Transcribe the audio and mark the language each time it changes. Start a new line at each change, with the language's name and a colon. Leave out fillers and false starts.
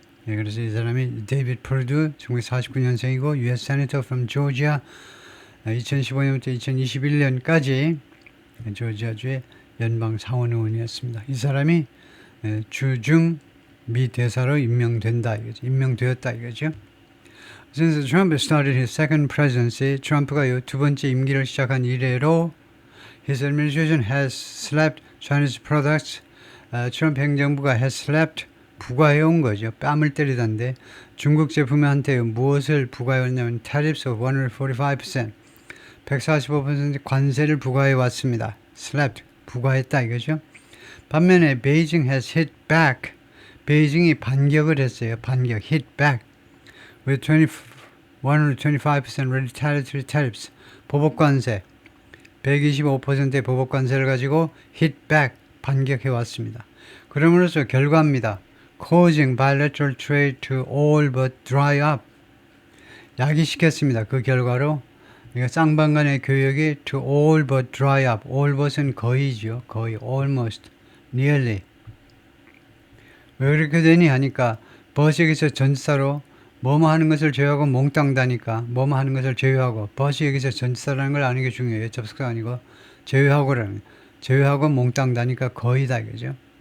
Korean: 네, 그래서 이 사람이 데이비드 프루드, 1949년생이고 U.S.
English: Senator from Georgia,
Korean: 2015년부터 2021년까지 조지아주의 연방 상원 의원이었습니다. 이 사람이 주중 미 대사로 임명되었다 이거죠.
English: Since Trump started his second presidency,
Korean: 트럼프가 두 번째 임기를 시작한 이래로
English: his administration has slapped Chinese products.
Korean: 트럼프 행정부가
English: has slapped,
Korean: 부과해온 거죠. 뺨을 때리던데 중국 제품한테 무엇을 부과해왔냐면
English: tariffs of 145%,
Korean: 145% 관세를 부과해왔습니다. slapped, 부과했다 이거죠. 반면에
English: Beijing has hit back,
Korean: 베이징이 반격을 했어요.
English: hit back with 125% retaliatory tariffs,
Korean: 보복관세, 125%의 보복관세를 가지고 hit back, 반격해왔습니다. 그럼으로써 결과입니다.
English: causing bilateral trade to all but dry up,
Korean: 야기시켰습니다. 그 결과로 쌍방간의 교역이
English: to all but dry up,
Korean: all but은 거의죠. 거의, almost, nearly. 왜 그렇게 되니 하니까 but이 여기서 전치사로 뭐뭐 하는 것을 제외하고 몽땅 다니까 뭐뭐 하는 것을 제외하고, but이 여기서 전치사라는 걸 아는 게 중요해요. 접속사 아니고 제외하고라는, 제외하고 몽땅 다니까 거의 다 이거죠.